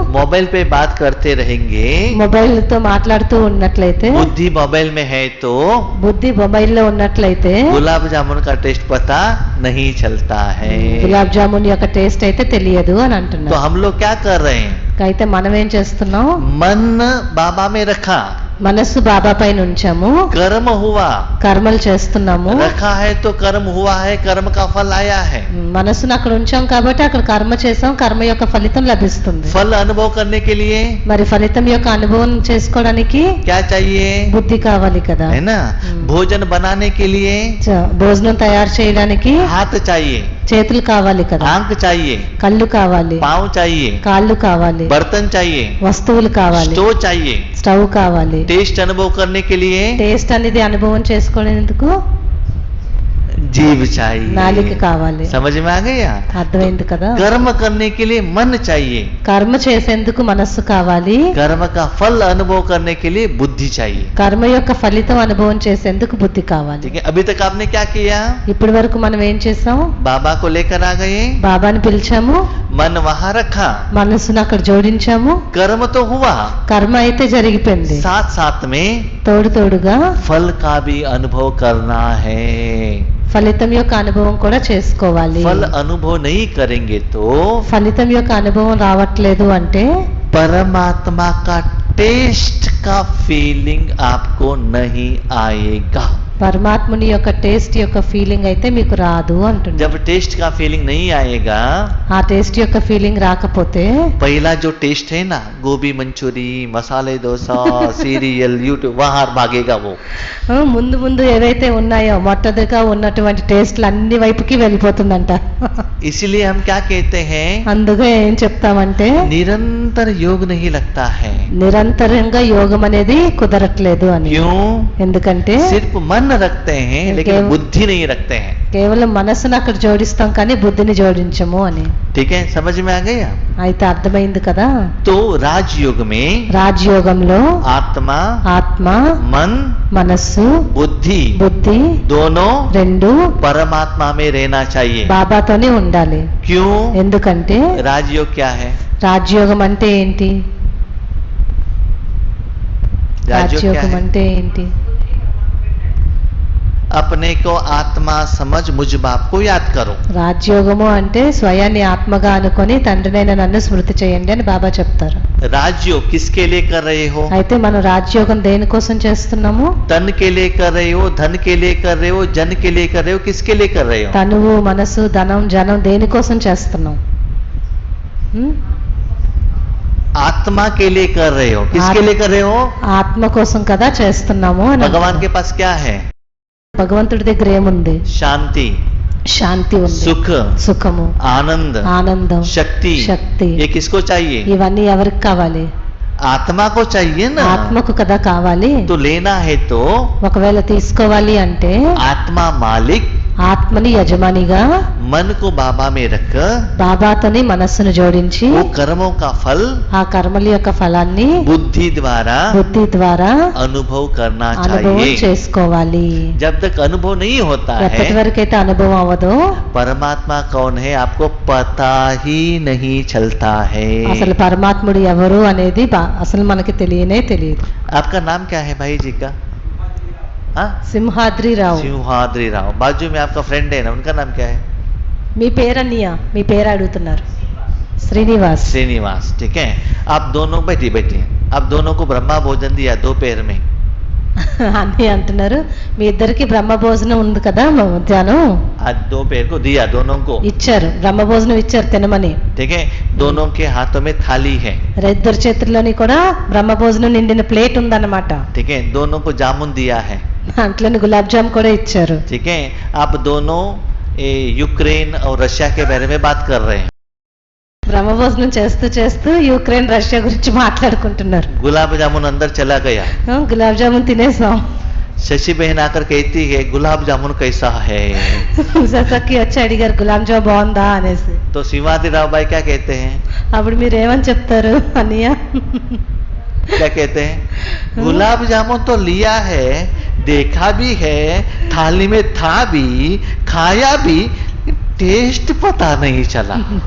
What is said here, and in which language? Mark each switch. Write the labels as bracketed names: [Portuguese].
[Hindi] Mobile पे बात करते रहेंगे, [Telugu] మొబైల్ తో మాట్లాడుతూ ఉన్నట్లయితే, [Hindi] बुद्धि मोबाइल में है तो [Telugu] బుద్ధి మొబైల్లో ఉన్నట్లయితే [Hindi] गुलाब जामुन का टेस्ट पता नहीं चलता है. [Telugu] గులాబ్ జామున్ యొక్క టేస్ట్ అయితే తెలియదు అని [Hindi] तो [Telugu] అంటున్నారు. [Hindi] हम लोग क्या कर रहे हैं? [Telugu] అయితే మనం ఏం చేస్తున్నాం? [Hindi] मन बाबा में रखा, [Telugu] మనస్సు బాబా పైన ఉంచాము, [Hindi] कर्म हुआ, [Telugu] కర్మలు చేస్తున్నాము. [Hindi] रखा है तो कर्म हुआ है, कर्म का फल आया है. [Telugu] మనస్సును అక్కడ ఉంచాం కాబట్టి అక్కడ కర్మ చేసాం, కర్మ యొక్క ఫలితం లభిస్తుంది. [Hindi] फल अनुभव करने के लिए [Telugu] మరి ఫలితం యొక్క అనుభవం చేసుకోవడానికి [Hindi] क्या चाहिए? [Telugu] బుద్ధి కావాలి కదా. [Hindi] है ना. भोजन बनाने के लिए [Telugu] భోజనం తయారు చేయడానికి [Hindi] हाथ चाहिए, [Telugu] చేతులు కావాలి కదా, [Hindi] आंख चाहिए, [Telugu] కళ్ళు కావాలి, [Hindi] पाँव चाहिए, [Telugu] కాళ్ళు కావాలి, [Hindi] बर्तन चाहिए, [Telugu] వస్తువులు కావాలి, [Hindi] स्टोव चाहिए. [Telugu] స్టవ్ కావాలి. [Hindi] टेस्ट अनुभव करने के लिए [Telugu] టేస్ట్ అనేది అనుభవం చేసుకోవడానికి [Hindi] जीव चाहिए. [Telugu] నాలిక కావాలి. [Hindi] समझ में आ गया? [Telugu] అర్థమైంది కదా. [Hindi] कर्म करने के लिए मन चाहिए, [Telugu] కర్మ చేసేందుకు మనస్సు కావాలి, [Hindi] कर्म का फल अनुभव करने के लिए बुद्धि चाहिए. [Telugu] కర్మ యొక్క ఫలితం అనుభవం చేసేందుకు బుద్ధి కావాలి. [Hindi] ठीक है, अभी तक आपने क्या किया? [Telugu] ఇప్పటి వరకు మనం ఏం చేసాం? [Hindi] बाबा को लेकर आ गए, [Telugu] బాబాని పిలిచాము, [Hindi] मन वहां रखा, [Telugu] మనస్సును అక్కడ జోడించాము, [Hindi] कर्म तो हुआ, [Telugu] కర్మ అయితే జరిగిపోయింది. [Hindi] साथ साथ में [Telugu] తోడు తోడుగా [Hindi] फल का भी अनुभव करना है. [Telugu] ఫలితం యొక్క అనుభవం కూడా చేసుకోవాలి. [Hindi] फल अनुभव नहीं करेंगे तो [Telugu] ఫలితం యొక్క అనుభవం రావట్లేదు అంటే [Hindi] परमात्मा का टेस्ट का फीलिंग आपको नहीं आएगा. [Telugu] పరమాత్ముని యొక్క టేస్ట్ యొక్క ఫీలింగ్ అయితే మీకు రాదు అంటున్నారు. [Hindi] जब टेस्ट का फीलिंग नहीं आएगा, [Telugu] ఆ టేస్ట్ యొక్క ఫీలింగ్ రాకపోతే [Hindi] पहला जो टेस्ट है ना, गोभी मंचूरी, मसाले डोसा, सीरियल, यूट्यूब, वहां भागेगा वो. [Telugu] ముందు ముందు ఏవైతే ఉన్నాయో మొట్టదిగా ఉన్నటువంటి టేస్ట్లు అన్ని వైపుకి వెళ్ళిపోతుందంట. [Hindi] इसलिए हम क्या कहते हैं? [Telugu] అందుకే ఏం చెప్తామంటే [Hindi] निरंतर योग नहीं लगता है. [Telugu] నిరంతరంగా యోగం అనేది కుదరట్లేదు అని. [Hindi] क्यों? [Telugu] ఎందుకంటే [Hindi] सिर्फ मन रखते हैं लेकिन केवल- बुद्धि नहीं रखते हैं. [Telugu] కేవలం మనసును అక్కడ జోడిస్తాం కానీ బుద్ధిని జోడించము అని. [Hindi] ठीक है, समझ में आ गया? [Telugu] అయితే అర్థమైంది కదా. [Hindi] तो राजयोग में [Telugu] రాజయోగంలో [Hindi] आत्मा, [Telugu] ఆత్మ, [Hindi] मन, [Telugu] మనస్సు, [Hindi] बुद्धि [Telugu] బుద్ధి [Hindi] दोनों [Telugu] రెండు [Hindi] परमात्मा में रहना चाहिए. [Telugu] బాబాతోనే ఉండాలి. [Hindi] क्यों? [Telugu] ఎందుకంటే [Hindi] राजयोग क्या है? [Telugu] రాజయోగం అంటే ఏంటి? [Hindi] राजयोग क्या [Telugu] రాజ్యోగం [Hindi] है? [Telugu] అంటే ఏంటి? [Hindi] अपने को आत्मा समझ मुझ बाप को याद करो। [Telugu] రాజ్యోగము అంటే స్వయాన్ని ఆత్మగా అనుకొని తండ్రినైన నన్ను స్మృతి చేయండి అని బాబా చెప్తారు. [Hindi] राजयोग किसके लिए कर रहे हो? [Telugu] అయితే మనం రాజ్యోగం దేనికోసం చేస్తున్నాము? [Hindi] तन के लिए कर रहे हो, धन के लिए कर रहे हो, जन के लिए कर रहे हो, किसके लिए कर रहे हो? [Telugu] తనువు, మనసు, ధనం, జనం దేనికోసం చేస్తున్నాం? [Hindi] आत्मा के लिए कर रहे हो। किसके लिए कर रहे हो? [Telugu] ఆత్మ కోసం కదా చేస్తున్నాము అని [Hindi] भगवान [Telugu] అంటున్నాం. [Hindi] के पास क्या है? [Telugu] భగవంతుడి దగ్గర ఏముంది? [Hindi] शांति, [Telugu] శాంతి ఉంది, [Hindi] सुख, [Telugu] సుఖము, [Hindi] आनंद, [Telugu] ఆనందం, [Hindi] शक्ति। [Telugu] శక్తి. [Hindi] ये किसको चाहिए? [Telugu] ఇవన్నీ ఎవరికి కావాలి? [Hindi] आत्मा को चाहिए ना। [Telugu] ఆత్మకు కదా కావాలి. [Hindi] तो लेना है तो [Telugu] ఒకవేళ తీసుకోవాలి అంటే [Hindi] आत्मा मालिक, [Telugu] ఆత్మని యజమానిగా [Hindi] मन को बाबा में रख [Telugu] బాబాతోని మనస్సును జోడించి [Hindi] वो कर्मों का फल [Telugu] ఆ కర్మల యొక్క ఫలాన్ని [Hindi] बुद्धि द्वारा [Telugu] బుద్ధి ద్వారా [Hindi] अनुभव करना [Telugu] అనుభవం [Hindi] चाहिए। [Telugu] చేసుకోవాలి. [Hindi] जब तक अनुभव नहीं होता [Telugu] ఎప్పటి [Hindi] है [Telugu] వరకైతే అనుభవం అవ్వదో [Hindi] परमात्मा कौन है आपको पता ही नहीं चलता है। [Telugu] అసలు పరమాత్ముడు ఎవరు అనేది అసలు మనకి తెలియనే తెలియదు. [Hindi] आपका नाम क्या है भाई जी का? हाँ, [Telugu] సింహాద్రి రావు. [Hindi] सिंहाद्री राव। बाजू में आपका फ्रेंड है ना, उनका नाम क्या है? [Telugu] మీ పేరన్నయ్య, మీ పేరు అడుగుతున్నారు. శ్రీనివాస్. [Hindi] श्रीनिवास। ठीक है, आप दोनों बैठिए आप दोनों को ब्रह्मा भोजन दिया दोपहर में। [Telugu] అన్నయ్య అంటున్నారు మీ ఇద్దరికి బ్రహ్మ భోజనం ఉంది కదా మధ్యాహ్నం [Hindi] आज दोपहर को दिया दोनों को। [Telugu] ఇచ్చారు, బ్రహ్మ భోజనం ఇచ్చారు తినమని. [Hindi] ठीक है, दोनों के हाथों में थाली है। [Telugu] ఇద్దరు చేతుల్లోని కూడా బ్రహ్మ భోజనం నిండిన ప్లేట్ ఉందన్నమాట. [Hindi] ठीक है, दोनों को जामुन दिया है। [Telugu] దాంట్లోని గులాబ్ జామ్ కూడా ఇచ్చారు. [Hindi] ठीक है, आप दोनों यूक्रेन और रशिया के बारे में बात कर रहे हैं। [Telugu] బ్రహ్మ భోజనం చేస్తూ చేస్తూ యుక్రెయిన్ రష్యా గురించి మాట్లాడుకుంటున్నారు. [Hindi] गुलाब जामुन अंदर चला गया। [Telugu] గులాబ్ జామున్ తినేసాం. [Hindi] शशि बहन आकर कहती है गुलाब जामुन कैसा है? [Telugu] సతకి వచ్చి అడిగారు గులాబ్ జామ్ బాగుందా అనేసి. [Hindi] तो शिवाजी राव भाई क्या कहते हैं? [Telugu] అప్పుడు మీరు ఏమని చెప్తారు అన్నయ్య? [Hindi] क्या कहते हैं? गुलाब जामुन तो लिया है, देखा भी है, थाली में था भी, खाया भी, टेस्ट पता नहीं चला।